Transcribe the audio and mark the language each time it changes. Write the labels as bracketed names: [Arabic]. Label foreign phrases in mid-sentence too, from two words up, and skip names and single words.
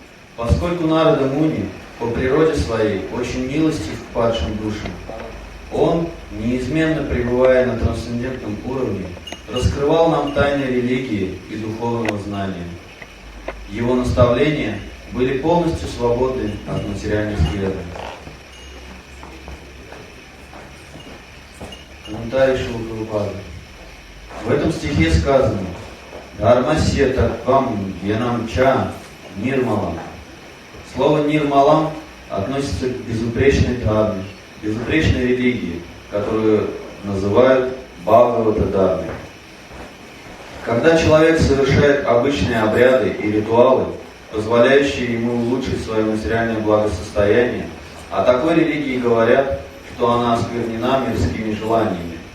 [Russian] Поскольку Нарада Муни по природе своей очень милостив к падшим душам, он, неизменно пребывая на трансцендентном уровне, раскрывал нам тайны религии и духовного знания. Его наставления были полностью свободны от материальных следов. Комментарий Шрилы Прабхупады. В этом стихе сказано: [Sanskrit] «धर्मस्य तत्त्वं ज्ञानं च निर्मलम्». [Russian] Слово «нирмалам» относится к безупречной дхарме, безупречной религии, которую называют Бхагавата-дармой. Когда человек совершает обычные обряды и ритуалы, позволяющие ему улучшить свое материальное благосостояние, о такой религии говорят, что она осквернена мирскими желаниями.